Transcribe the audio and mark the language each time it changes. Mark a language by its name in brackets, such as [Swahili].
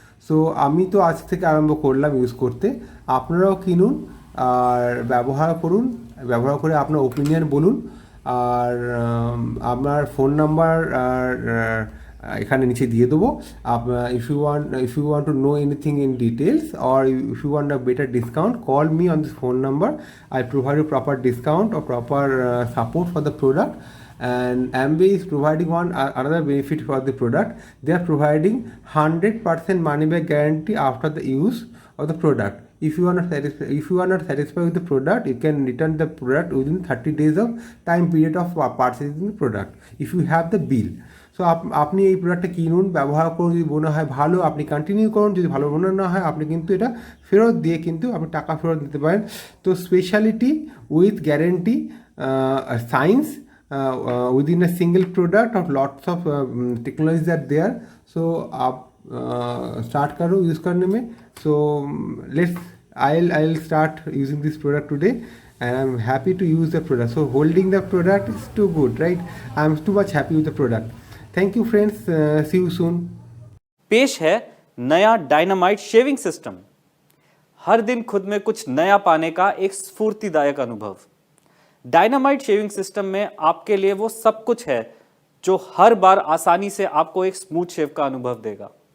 [Bangla] So আমি তো আজ থেকে আরম্ভ করলাম ইউজ করতে। আপনারাও কিনুন আর ব্যবহার করে আপনার ওপিনিয়ন বলুন। আর আপনার ফোন নাম্বার আর এখানে নিচে দিয়ে দেবো। [English] if you want to know anything in details, or if you want a better discount, call me on this phone number. I provide you proper discount or proper support for the product. And Amway is providing another benefit for the product. They are providing 100% money back guarantee after the use of the product. If you are not satisfied with the product, you can return the product within 30 days of time period of purchasing the product if you have the bill. [Bangla] So আপনি এই প্রোডাক্টটা কিনুন, ব্যবহার করুন, যদি মনে হয় ভালো আপনি কন্টিনিউ করুন, যদি ভালো মনে না হয় আপনি কিন্তু এটা ফেরত দিয়ে কিন্তু আপনি টাকা ফেরত দিতে পারেন। [English] তো speciality with guarantee, science within a single product or lots of technologies are there. [Hindi] So आप start करो यूज़ करने में. [English] So let's I'll start using this product today and I'm happy to use the product. So holding the product is too good, right? I'm too much happy with the product. Thank you friends, see you soon. [Hindi] पेश है नया dynamite shaving system. हर दिन खुद में कुछ नया पाने का एक स्फूर्तिदायक अनुभव। डायनामाइट शेविंग सिस्टम में आपके लिए वो सब कुछ है जो हर बार आसानी से आपको एक स्मूथ शेव का अनुभव देगा।